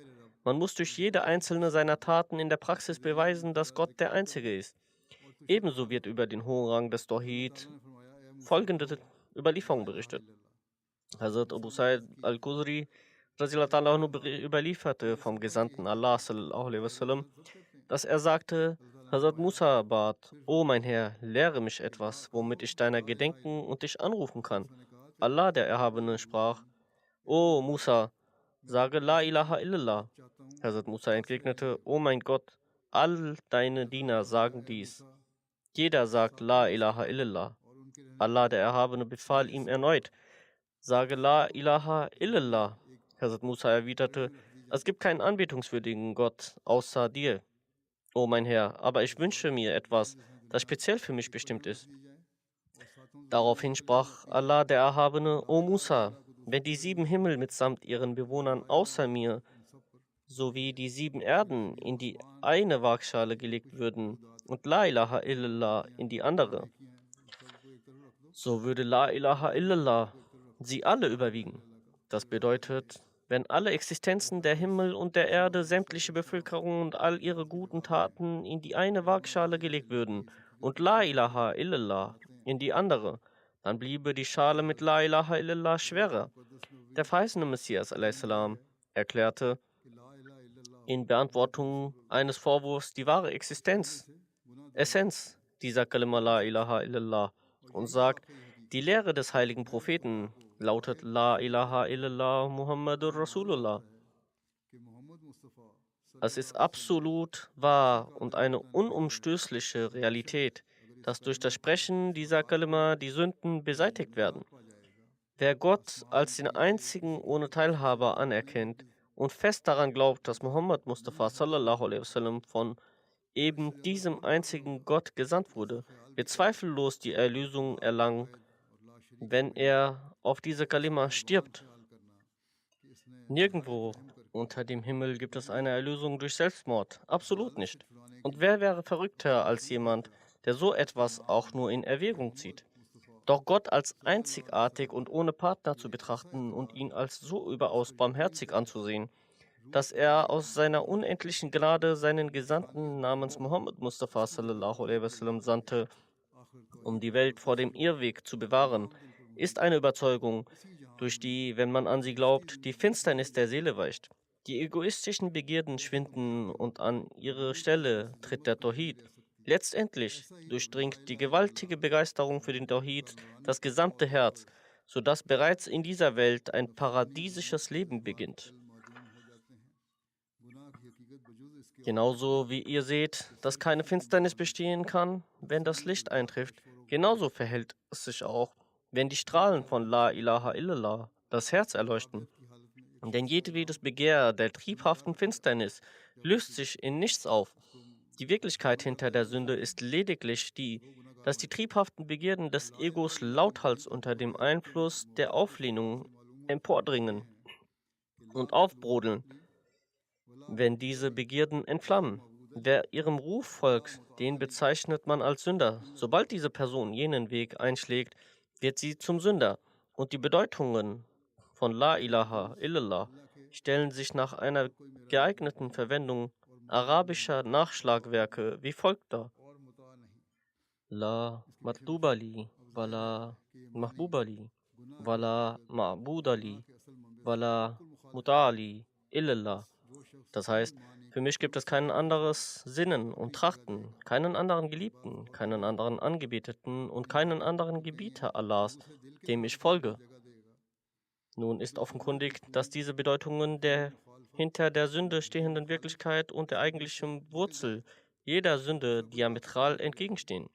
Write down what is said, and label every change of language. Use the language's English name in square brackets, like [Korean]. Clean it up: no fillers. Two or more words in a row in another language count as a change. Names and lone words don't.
[German] Man muss durch jede einzelne seiner Taten in der Praxis beweisen, dass Gott der Einzige ist. Ebenso wird über den hohen Rang des Tawhid folgende Überlieferung berichtet. Hazrat Abu Sa'id al-Khudri überlieferte vom Gesandten Allah [Arabic] صلى الله عليه وسلم, [German] dass er sagte: Hazrat Musa bat: O mein Herr, lehre mich etwas, womit ich deiner gedenken und dich anrufen kann. Allah, der Erhabene, sprach: O Musa, sage [Arabic] لا إله إلا الله. [German] Hazrat Musa entgegnete: O mein Gott, all deine Diener sagen dies. Jeder sagt [Arabic] لا إله إلا الله. [German] Allah, der Erhabene, befahl ihm erneut: Sage [Arabic] لا إله إلا الله. [German] Hazrat Musa erwiderte: Es gibt keinen anbetungswürdigen Gott außer dir, o mein Herr, aber ich wünsche mir etwas, das speziell für mich bestimmt ist. Daraufhin sprach Allah, der Erhabene: O Musa, wenn die 7 Himmel mitsamt ihren Bewohnern außer mir sowie die 7 Erden in die eine Waagschale gelegt würden und [Arabic] لا إله إلا الله [German] in die andere, so würde [Arabic] لا إله إلا الله [German] sie alle überwiegen. Das bedeutet, wenn alle Existenzen der Himmel und der Erde, sämtliche Bevölkerung und all ihre guten Taten in die eine Waagschale gelegt würden und [Arabic] لا إله إلا الله [German] in die andere, dann bliebe die Schale mit [Arabic] لا إله إلا الله [German] schwerer. Der verheißene Messias a.s. erklärte in Beantwortung eines Vorwurfs die wahre Essenz dieser Kalima [Arabic] لا إله إلا الله [German] und sagt, die Lehre des heiligen Propheten lautet [Arabic] لا إله إلا الله محمد رسول الله. [German] Es ist absolut wahr und eine unumstößliche Realität, dass durch das Sprechen dieser Kalima die Sünden beseitigt werden. Wer Gott als den einzigen ohne Teilhaber anerkennt und fest daran glaubt, dass Muhammad Mustafa [Arabic] صلى الله عليه وسلم [German] von eben diesem einzigen Gott gesandt wurde, wird zweifellos die Erlösung erlangen, wenn er auf diese Kalima stirbt. Nirgendwo unter dem Himmel gibt es eine Erlösung durch Selbstmord. Absolut nicht. Und wer wäre verrückter als jemand, der so etwas auch nur in Erwägung zieht? Doch Gott als einzigartig und ohne Partner zu betrachten und ihn als so überaus barmherzig anzusehen, dass er aus seiner unendlichen Gnade seinen Gesandten namens Muhammad Mustafa [Arabic] صلى الله عليه وسلم [German] sandte, um die Welt vor dem Irrweg zu bewahren, ist eine Überzeugung, durch die, wenn man an sie glaubt, die Finsternis der Seele weicht. Die egoistischen Begierden schwinden und an ihre Stelle tritt der Tawhid. Letztendlich durchdringt die gewaltige Begeisterung für den Tawhid das gesamte Herz, sodass bereits in dieser Welt ein paradiesisches Leben beginnt. Genauso wie ihr seht, dass keine Finsternis bestehen kann, wenn das Licht eintrifft, genauso verhält es sich auch, wenn die Strahlen von [Arabic] لا إله إلا الله [German] das Herz erleuchten. Denn jedwedes Begehr der triebhaften Finsternis löst sich in nichts auf. Die Wirklichkeit hinter der Sünde ist lediglich die, dass die triebhaften Begierden des Egos lauthals unter dem Einfluss der Auflehnung empordringen und aufbrodeln, wenn diese Begierden entflammen. Wer ihrem Ruf folgt, den bezeichnet man als Sünder. Sobald diese Person jenen Weg einschlägt, wird sie zum Sünder. Und die Bedeutungen von [Arabic] لا إله إلا الله [German] stellen sich nach einer geeigneten Verwendung arabischer Nachschlagwerke wie folgt dar. [Arabic] لا مطلوب لي، ولا محبوب لي، ولا معبود لي، ولا مطاع لي، إلا الله. [German] Das heißt, für mich gibt es kein anderes Sinnen und Trachten, keinen anderen Geliebten, keinen anderen Angebeteten und keinen anderen Gebieter Allahs, dem ich folge. Nun ist offenkundig, dass diese Bedeutungen der hinter der Sünde stehenden Wirklichkeit und der eigentlichen Wurzel jeder Sünde diametral entgegenstehen.